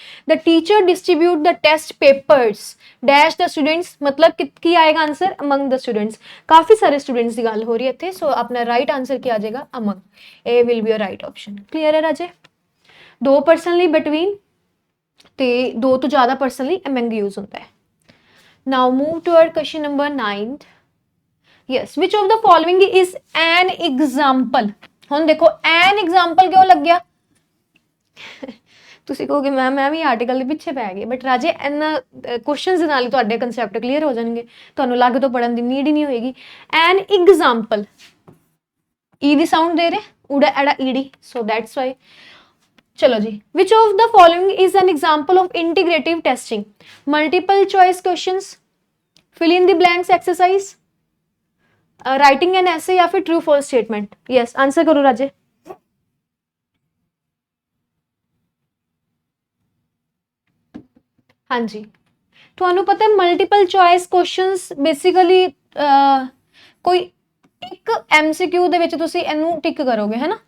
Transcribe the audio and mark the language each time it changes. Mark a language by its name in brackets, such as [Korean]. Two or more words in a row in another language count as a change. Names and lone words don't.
[English] the teacher distribute the test papers dash the students, [Punjabi] ਮਤਲਬ ਕੀ ਆਏਗਾ ਆਨਸਰ? [English] Among the students. [Punjabi] ਕਾਫੀ ਸਾਰੇ ਸਟੂਡੈਂਟਸ ਦੀ ਗੱਲ ਹੋ ਰਹੀ ਹੈ ਇੱਥੇ, ਸੋ ਆਪਣਾ [English] right answer [Punjabi] ਕੀ ਆ ਜਾਏਗਾ? [English] ਅਮੰਗ। ਇਹ will be a right option. [Punjabi] ਕਲੀਅਰ ਹੈ ਰਾਜੇ? ਦੋ ਪਰਸਨ ਲਈ ਬਿਟਵੀਨ ਤੇ ਦੋ ਤੋਂ ਜ਼ਿਆਦਾ ਪਰਸਨ ਲਈ ਅਮੰਗ ਯੂਜ਼ ਹੁੰਦਾ ਹੈ। [English] Now move toward question number 9. Yes, which of the following is an example? [Punjabi] ਹੁਣ ਦੇਖੋ [English] an example [Punjabi] ਕਿਉਂ ਲੱਗਿਆ? ਤੁਸੀਂ ਕਹੋਗੇ ਮੈਂ ਵੀ ਆਰਟੀਕਲ ਦੇ ਪਿੱਛੇ ਪੈ ਗਈ, ਬਟ ਰਾਜੇ ਇਹਨਾਂ ਕੁਐਸਚਨਸ ਦੇ ਨਾਲ ਹੀ ਤੁਹਾਡੇ [English] concept clear [Punjabi] ਹੋ ਜਾਣਗੇ, ਤੁਹਾਨੂੰ ਲੱਗ ਤੋਂ ਪੜਨ ਦੀ ਨੀਡ ਹੀ ਨਹੀਂ ਹੋਏਗੀ। [English] an example, [Punjabi] ਈ ਦੀ ਸਾਊਂਡ ਦੇ ਰਹੇ, ਉੜਾ ਐੜਾ ਈੜੀ, [English] so that's why. [Hindi] चलो जी, [English] which of the following is an example of integrative testing? Multiple choice questions, fill in the blanks exercise, writing an essay [Hindi] या फिर [English] true false statement? [Punjabi] Yes, [Hindi] answer करो राजे। हाँ जी, [Punjabi] ਤੁਹਾਨੂੰ ਪਤਾ ਹੈ [English] multiple choice questions basically [Punjabi] ਕੋਈ ਇੱਕ MCQ ਦੇ ਵਿੱਚ ਤੁਸੀਂ ਇਹਨੂੰ ਟਿਕ ਕਰੋਗੇ, ਹੈ ਨਾ।